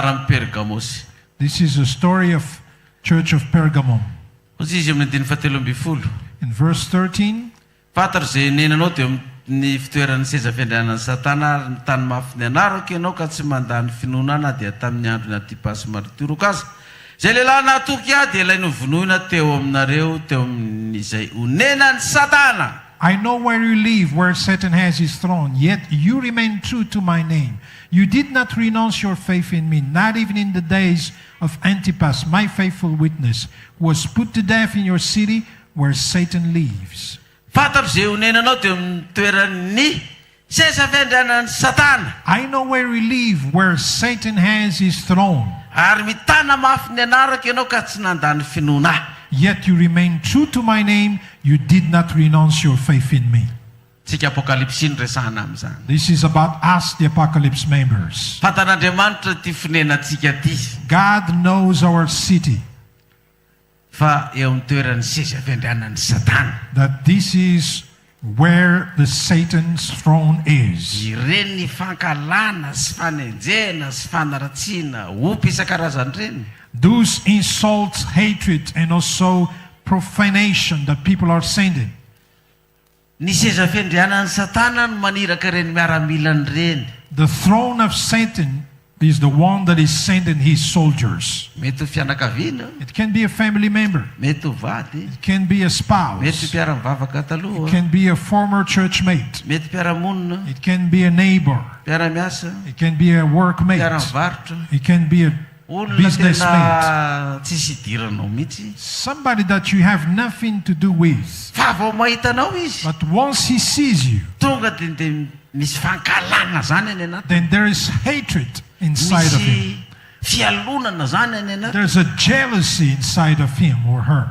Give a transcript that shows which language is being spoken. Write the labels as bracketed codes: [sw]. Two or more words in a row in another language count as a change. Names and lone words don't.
[mg] Tantaran'ny Pergamosy. [en] This is the story of Church of Pergamum. [mg] Ozy izy amin'ny andiny fahatelo amby folo. [en] In verse 13, [mg] Fantatra izay nenanao dia ny fitoeran'ny seza fiandrianan'ny Satana ary ny tany mafy ny anarako ianao ka tsy mandany finoana dia tamin'ny andro ny Antipasy martoroko azy. Izay lehilahy nahatoky ahy dia ilay novonoina teo aminareo teo amin'izay honenan'ny Satana. [en] I know where you live, where Satan has his throne, yet you remain true to my name. You did not renounce your faith in me, not even in the days of Antipas, my faithful witness, who was put to death in your city where Satan lives. [mg] Fantatra izay honenanao teo amin'ny toeran'ny seza fiandrianan'ny Satana. [en] I know where you live, where Satan has his throne, [mg] Ary mitana mafy ny anarako ianao ka tsy nandany finoana ahy. [en] yet you remain true to my name. You did not renounce your faith in me. [mg] Tsika apokalypsy ny resahana amin'izany. [en] This is about us, the Apocalypse members. [mg] Fantan'Andriamanitra ty fonenantsika ty. [en] God knows our city, [mg] Fa eo amin'ny toeran'ny seza fiandrianan'ny Satana. [en] that this is where the Satan's throne is. [mg] Ireny ny fankalana sy fanenjena sy fanaratsiana opy isan-karazany reny. [en] Those insults, hatred, and also profanation that people are sending. [mg] Ny seza fiandrianan'ny Satana no maniraka reny miaramilany reny. [en] The throne of Satan is the one that is sending his soldiers. [mg] Mety ho fianakaviana, [en] It can be a family member. [mg] mety ho vady, [en] It can be a [mg] mety [en] spouse. [mg] mpiara-mivavaka [en] It [mg] taloha, [en] can be a former church mate. [mg] mety mpiara-monina, [en] It can be a neighbor. [mg] mpiara-miasa, [en] It can be a workmate. [mg] mpiara-mivarotra. [en] It can be a [mg] Olona [en] business mate. [mg] tena tsisy idiranao mihitsy. [en] Somebody that you have nothing to do with. [mg] Fa vao mahitanao izy, [en] But once he sees you, [mg] tonga dia misy fankalana zany any anaty. [en] then there is hatred inside of him. [mg] Misy fialonana zany any anaty. [en] There's a jealousy inside of him or her.